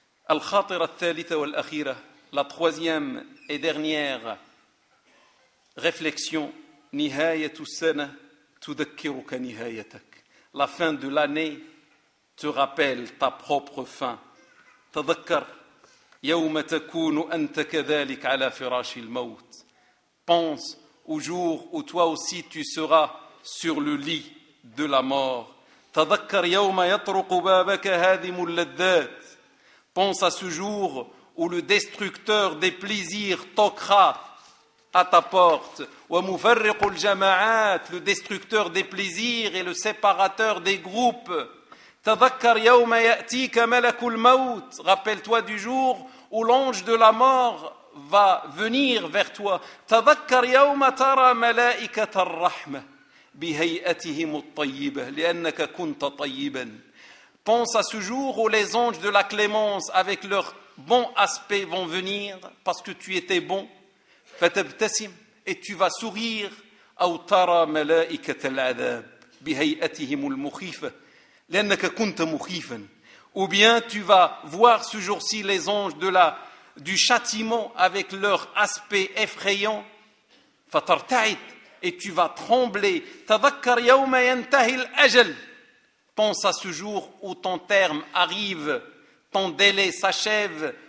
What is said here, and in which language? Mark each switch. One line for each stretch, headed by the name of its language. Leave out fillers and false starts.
Arabic: الخاطرة الثالثة والأخيرة
French: la troisième et dernière réflexion
Arabic: نهاية السنة تذكرك نهايتك
French: la fin de l'année te rappelle ta propre fin.
Arabic: تذكر يوم تكون أنت كذلك على فراش الموت.
French: Pense au jour où toi aussi tu seras sur le lit de la mort.
Arabic: تذكر يوم يطرق بابك هادم اللذات.
French: Pense à ce jour où le destructeur des plaisirs toquera à ta porte.
Arabic: ومفرق الجماعات,
French: le destructeur des plaisirs et le séparateur des groupes.
Arabic: تذكر يوم يأتيك ملك الموت.
French: Rappelle-toi du jour où l'ange de la mort va venir vers toi.
Arabic: تذكر يوم ترى ملائكة الرحمة بهيئتهم الطيبة لأنك كنت طيبا.
French: Pense à ce jour où les anges de la clémence avec leur bon aspect vont venir parce que tu étais bon.
Arabic: فتبتسم
French: et tu vas sourire.
Arabic: أو ترى ملائكة العذاب بهيئتهم المخيفة لأنك كنت مخيفا.
French: Ou bien tu vas voir ce jour-ci les anges de la du châtiment avec leur aspect effrayant.
Arabic: فترتعد
French: et tu vas trembler.
Arabic: تذكر يوم ينتهي الأجل.
French: Pense à ce jour où ton terme arrive, ton délai s'achève.